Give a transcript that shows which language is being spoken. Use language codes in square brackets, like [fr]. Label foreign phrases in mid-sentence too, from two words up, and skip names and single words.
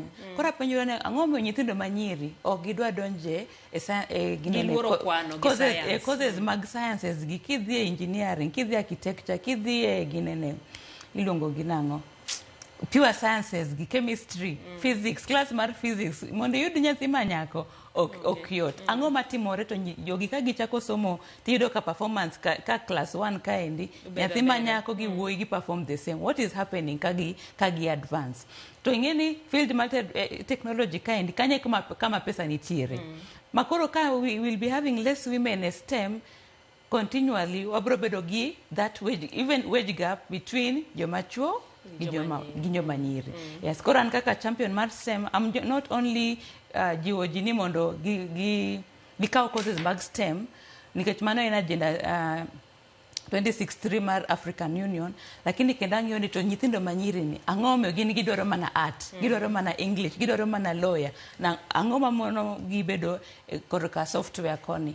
[luo] Koro apenjo ne ang'o momiyo nyithindo manyiri ok gidwa donje courses mag sciences gi, kidhi e engineering, kidhi e architecture, kidhi e ginene iluongo gi nang'o [en] pure sciences [luo] gi, [en] chemistry, physics, [luo] class mar physics, mondo yud nyathi manyako ok yot. Ang'o matimore to jogi ka gichako somo tiyudo ka performance ka class 1 kaendi nyathi manyako gi wuoyi gi [en] perform the same. What is happening [luo] ka gi [en] advance? [luo] To ing'eni field mar technology kaendi kanye kama pesa nitiere. Makoro ka [en] we will be having less women in STEM continually, [luo] wabro bedo gi [en] that wage gap [luo] between joma chuo gi joma nyiri. Yes, koro an kaka champion mar STEM, [en] I'm not only [luo] jiwo ji ni mondo gikaw courses mag STEM, nikech mano en agenda 26.3 mar African Union, lakini kendo ang'iyo ni to nyithindo manyiri ni ang'o momiyo gin gidwaro mana art, gidwaro mana English, gidwaro mana lawyer, na ang'o mamono gibedo korka software koni.